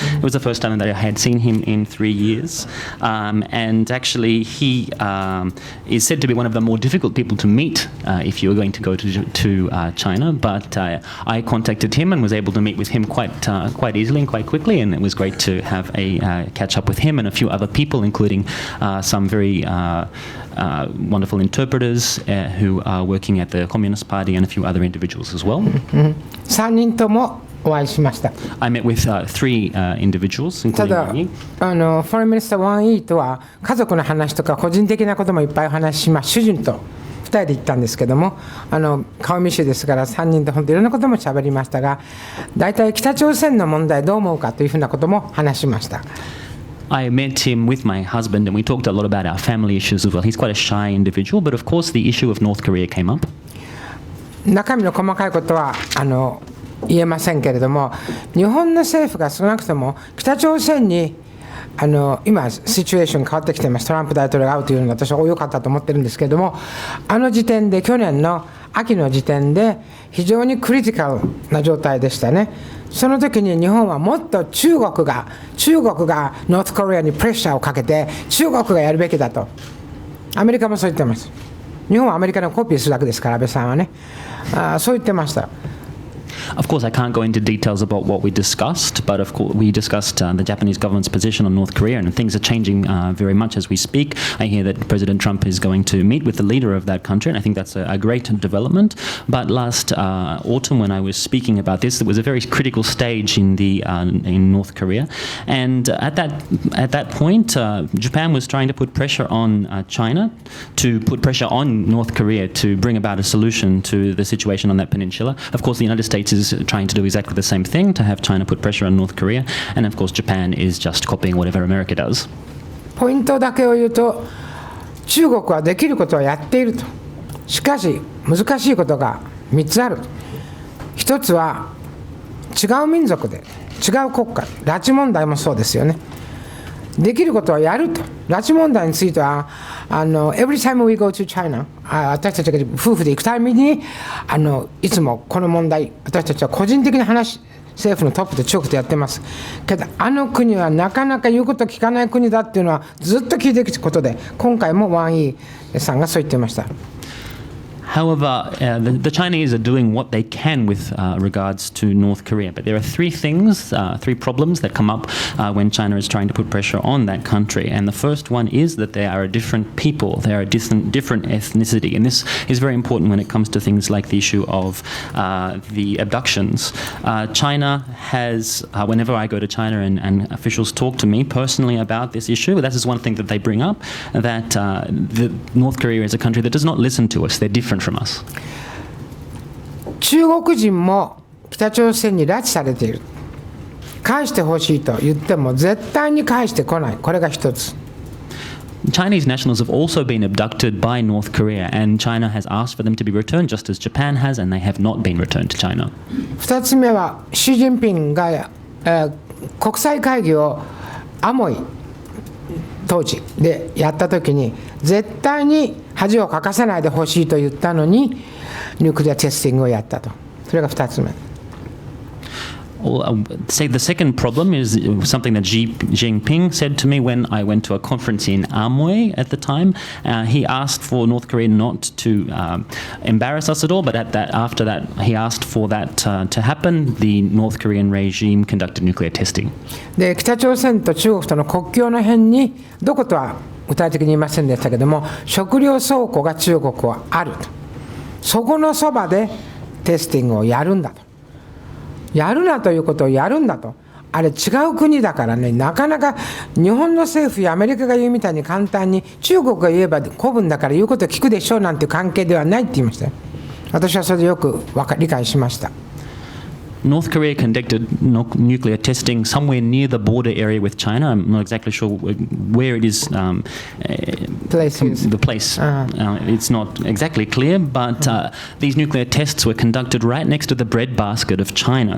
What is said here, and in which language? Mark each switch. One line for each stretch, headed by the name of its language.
English: It was the first time that I had seen him in 3 years, and actually he is said to be one of the more difficult people to meet if you were going to go to China, but I contacted him and was able to meet with him quite easily and quite quickly, and it was great to have a catch up with him and a few other people, including some very wonderful interpreters who are working at the Communist Party, and a few other individuals as well.
Japanese: 3人ともお会いしました。
English: I met with 3 individuals, た including だ Wang Yi.
Japanese: フォレンミニスターワンイーとは家族の話とか個人的なこともいっぱいお話しします。主人と2人で行ったんですけども、顔見知りですから3人で本当いろんなことも喋りましたが、大体北朝鮮の問題どう思うかというふうなことも話しました。
English: I met him with my husband, and we talked a lot about our family issues as well. He's quite a shy individual, but of course the issue of North Korea came up.
Japanese: 中身の細かいことは言えませんけれども、日本の政府が少なくとも北朝鮮に今シチュエーション変わってきています。トランプ大統領が会うというのは私は良かったと思ってるんですけれども、時点で去年の秋の時点で非常にクリティカルな状態でしたね。その時に日本はもっと中国がノースコリアにプレッシャーをかけて中国がやるべきだと。アメリカもそう言ってます。日本はアメリカのコピーするだけですから、安倍さんはね、そう言ってました。
English: Of course, I can't go into details about what we discussed, but of course we discussed the Japanese government's position on North Korea, and things are changing very much as we speak. I hear that President Trump is going to meet with the leader of that country, and I think that's a great development. But last autumn, when I was speaking about this, it was a very critical stage in North Korea, and at that point, Japan was trying to put pressure on China to put pressure on North Korea to bring about a solution to the situation on that peninsula. Of course, the United States is trying to do exactly the same thing, to have China put pressure on North Korea, and of course Japan is just copying whatever America does.
Japanese: ポイントだけを言うと、中国はできることはやっていると。しかし難しいことが3つある。 1つは違う民族で違う国家、拉致問題もそうですよね。できることはやると。拉致問題については
English: every time we go to China、
Japanese: 私たちが夫婦で行くたびにいつもこの問題、私たちは個人的な話、政府のトップで中国でやってます。けど国はなかなか言うこと聞かない国だっていうのはずっと聞いてきたことで、今回もワン・イーさんがそう言ってました。
English: However, the Chinese are doing what they can with regards to North Korea. But there are three things, three problems that come up when China is trying to put pressure on that country. And the first one is that they are a different people. They are a different ethnicity. And this is very important when it comes to things like the issue of the abductions. China has, whenever I go to China and officials talk to me personally about this issue, that is one thing that they bring up, that North Korea is a country that does not listen to us. They're different from us.
Japanese: 中国人も北朝鮮に拉致されている。返してほしいと言っても絶対に返してこない。これが一つ。
English: Chinese nationals have also been abducted by North Korea, and China has asked for them to be returned, just as Japan has, and they have not been returned to China.
Japanese: 二つ目は、習近平が、国際会議をアモイ当時でやったときに、絶対に恥をかかせないでほしいと言ったのに、ニュークリアテスティングをやったと。それが2つ目。
English: Say the second problem is something that Xi Jinping said to me when I went to a conference in Amoy at the time. He asked for North Korea not to embarrass us at all, but after that, he asked for that to happen. The North Korean regime conducted nuclear testing.
Japanese: で、北朝鮮と中国との国境の辺に、どことは具体的に言いませんでしたけども、食料倉庫が中国はあると。そこのそばでテスティングをやるんだと。やるなということをやるんだと。あれ違う国だからね、なかなか日本の政府やアメリカが言うみたいに簡単に中国が言えば古文だから言うことを聞くでしょうなんていう関係ではないって言いましたよ。私はそれでよく理解しました。
English: North Korea conducted nuclear testing somewhere near the border area with China. I'm not exactly sure where it is. The place. It's not exactly clear, but these nuclear tests were conducted right next to the breadbasket of China.